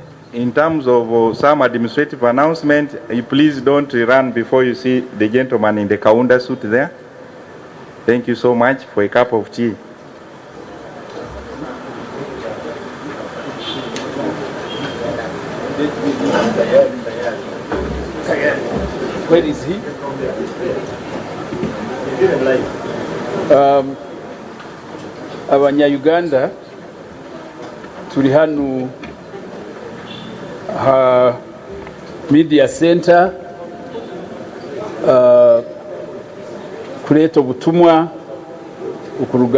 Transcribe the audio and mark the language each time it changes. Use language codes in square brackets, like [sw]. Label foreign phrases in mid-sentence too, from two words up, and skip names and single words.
[en] In terms of some administrative announcement, please don't run before you see the gentleman in the Kaunda suit there. Thank you so much for a cup of tea. Where is he? [rw] Abanya-Uganda turi hano media center kuleta ubutumwa ukuruga